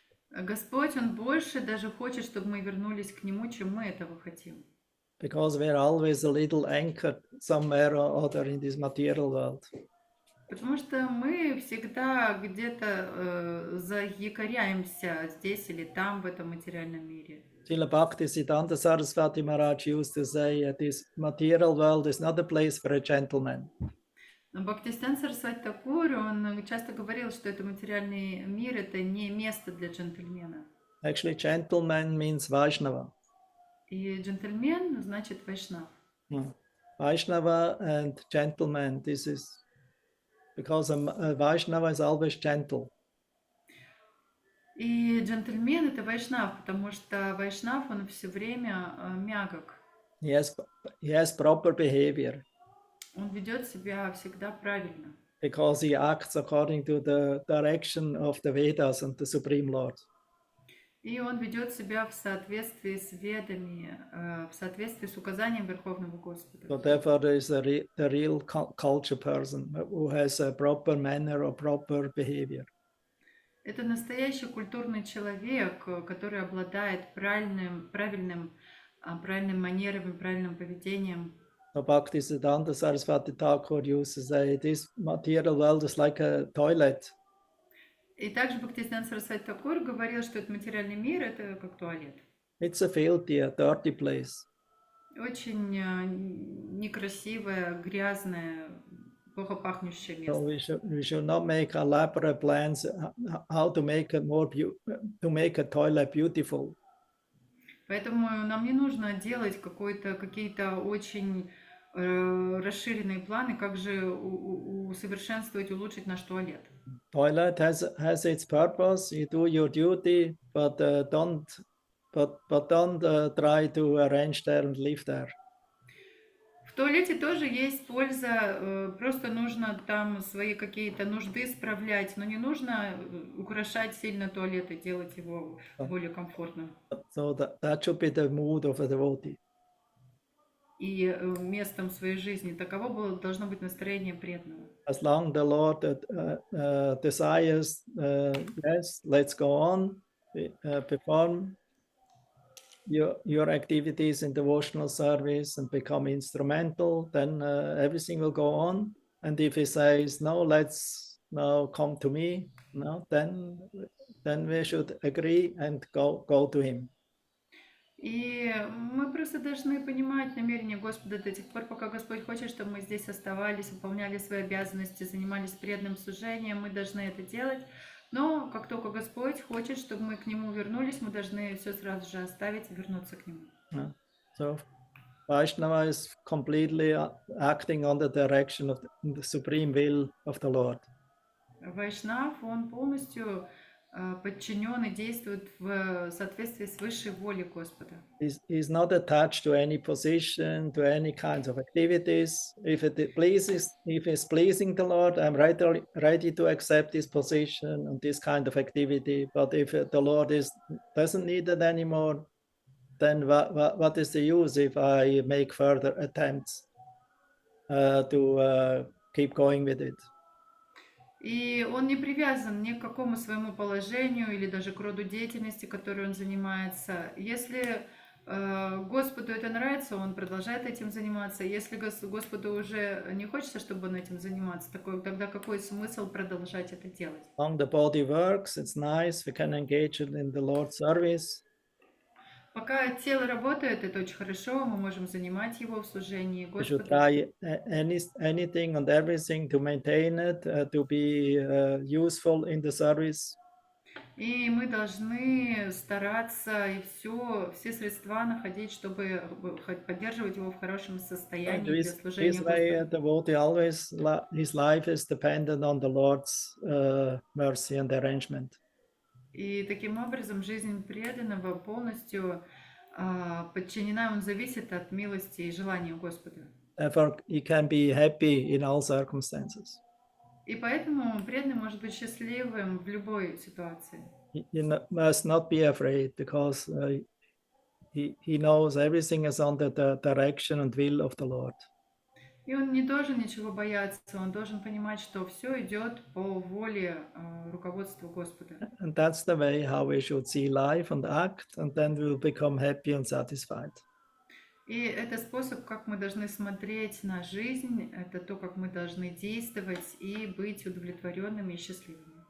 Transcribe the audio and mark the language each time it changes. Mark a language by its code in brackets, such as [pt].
[ru] Господь, Он больше даже хочет, чтобы мы вернулись к Нему, чем мы этого хотим. [en] Because we are always a little anchored somewhere or other in this material world. [ru] Потому что мы всегда где-то заякоряемся здесь или там, в этом материальном мире. [en] Srila Bhaktisiddhanta Saraswati Maharaj used to say, this material world is not a place for a gentleman. [ru] Бхактистан Сарасвати Такур, он часто говорил, что это материальный мир, это не место для джентльмена. [en] Actually, gentleman means Vaishnava. [ru] И джентльмен значит вайшнав. [en] Vaishnava and gentleman, this is because a Vaishnava is always gentle. [ru] И джентльмен это вайшнав, потому что вайшнав, он все время мягок. [en] He has proper behavior [ru] Он ведет себя всегда правильно. [en] because he acts according to the direction of the Vedas and the Supreme Lord. [ru] И он ведет себя в соответствии с ведами, в соответствии с указанием Верховного Господа. [en] So therefore, there is the real culture person who has a proper manner or proper behavior. [ru] Это настоящий культурный человек, который обладает правильным манерами, правильным поведением. [en] So Bhaktisiddhanta Saraswati Thakur used to say, this material world is like a toilet. [ru] И также Бхактисиданта Сарасвати Такур говорил, что этот материальный мир это как туалет. [en] It's a filthy, a dirty place. [ru] Очень некрасивое, грязное, плохо пахнущее [en] So [ru] место. [en] we should not make elaborate plans how to make it to make a toilet beautiful. [ru] Поэтому нам не нужно делать какие-то очень расширенные планы, как же усовершенствовать, улучшить наш туалет. [en] Toilet has its purpose. You do your duty, but don't try to arrange there and live there. [ru] В туалете тоже есть польза, просто нужно там свои какие-то нужды справлять, но не нужно украшать сильно туалет и делать его более комфортным. [en] So that should be the mood of a devotee. [ru] И местом своей жизни таково должно быть настроение преданного. [en] As long the Lord desires, yes, let's go on, perform your activities in devotional service and become instrumental, then everything will go on. And if he says, no, let's now come to me, no, then we should agree and go to him. [ru] И мы просто должны понимать намерение Господа до тех пор, пока Господь хочет, чтобы мы здесь оставались, выполняли свои обязанности, занимались преданным служением, мы должны это делать. Но как только Господь хочет, чтобы мы к Нему вернулись, мы должны все сразу же оставить и вернуться к Нему. [en] So Vaishnava is completely acting on the direction of the supreme will of the Lord. [ru] Вайшнав, он полностью подчинен и действует в соответствии с высшей волей Господа. [en] He's not attached to any position, to any kinds of activities. If it's pleasing the Lord, I'm ready to accept this position and this kind of activity. But if the Lord doesn't need it anymore, then what is the use if I make further attempts to keep going with it? [ru] И он не привязан ни к какому своему положению или даже к роду деятельности, которой он занимается. Если Господу это нравится, он продолжает этим заниматься. Если Господу уже не хочется, чтобы он этим занимался, тогда какой смысл продолжать это делать? [en] Long the body works, it's nice, we can engage in the Lord's service. [ru] Пока тело работает, это очень хорошо, мы можем занимать его в служении [en] We should [ru] Господу. [en] try anything and everything to maintain it, to be useful in the service. [ru] И мы должны стараться и все средства находить, чтобы поддерживать его в хорошем состоянии для служения [en] This way, [ru] Господу. [en] devotee always, his life is dependent on the Lord's mercy and arrangement. [ru] И таким образом жизнь преданного полностью подчинена, он зависит от милости и желания Господа. [en] Therefore, he can be happy in all circumstances. [ru] И поэтому преданный может быть счастливым в любой ситуации. [en] You must not be afraid because he knows everything is under the direction and will of the Lord. [ru] И он не должен ничего бояться, он должен понимать, что все идет по воле руководства Господа. [en] And that's the way how we should see life and act, and then we'll become happy and satisfied. [ru] И это способ, как мы должны смотреть на жизнь, это то, как мы должны действовать и быть удовлетворенными и счастливыми.